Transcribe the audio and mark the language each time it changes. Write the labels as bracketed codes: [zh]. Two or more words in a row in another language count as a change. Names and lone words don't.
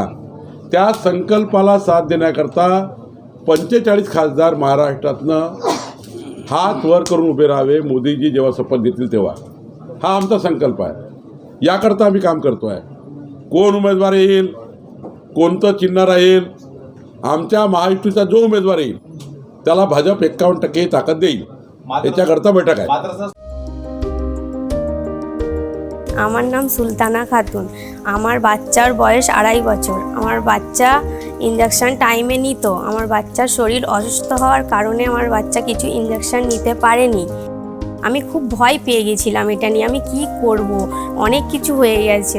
[mr] त्या संकल्पाला साथ देण्याकरता 45 खासदार महाराष्ट्रातनं हात वर करून उभे राहावे मोदीजी जेव्हा शपथ घेतील तेव्हा. हा आमचा संकल्प आहे. याकरता आम्ही काम करतो आहे. कोण उमेदवार येईल, कोणतं चिन्ह राहील, आमच्या महायुतीचा जो उमेदवार येईल त्याला भाजप 51% ताकद देईल, याच्याकरता बैठक आहे. [bn] আমার নাম সুলতানা খাতুন। আমার বাচ্চার বয়স 2.5 বছর। আমার বাচ্চা [en] injection time [bn] নিত। আমার বাচ্চার শরীর অসুস্থ হওয়ার কারণে আমার বাচ্চা কিছু ইনজেকশন নিতে পারেনি। আমি খুব ভয় পেয়ে গেছিলাম, এটা নিয়ে আমি কি করব, অনেক কিছু হয়ে গেছে।